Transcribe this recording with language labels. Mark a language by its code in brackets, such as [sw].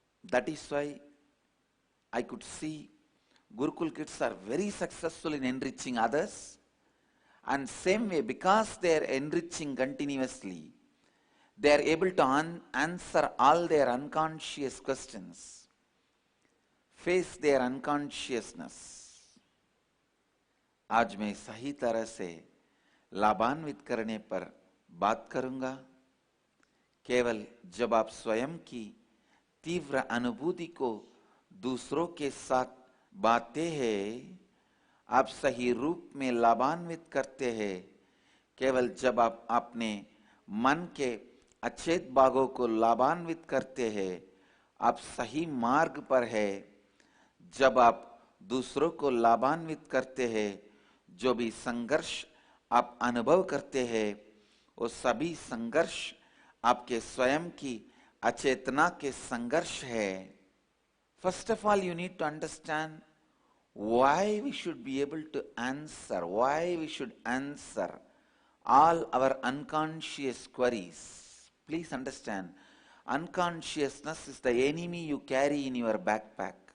[en] That is why I could see Gurukul kids are very successful in enriching others, and same way, because they are enriching continuously, they are able to answer all their unconscious questions, face their unconsciousness. [hi] आज मैं सही तरह से लाभान्वित करने पर बात करूंगा। केवल जब आप स्वयं की तीव्र अनुभूति को दूसरों के साथ बांटते हैं, आप सही रूप में लाभान्वित करते हैं। केवल जब आप अपने मन के अचेत भागों को लाभान्वित करते हैं, आप सही मार्ग पर हैं। जब आप दूसरों को लाभान्वित करते हैं, जो भी संघर्ष आप अनुभव करते हैं, वो सभी संघर्ष आपके स्वयं की अचेतना के संघर्ष है। [en] First of all, you need to understand why we should be able to answer, why we should answer all our unconscious queries. Please understand, unconsciousness is the enemy you carry in your backpack.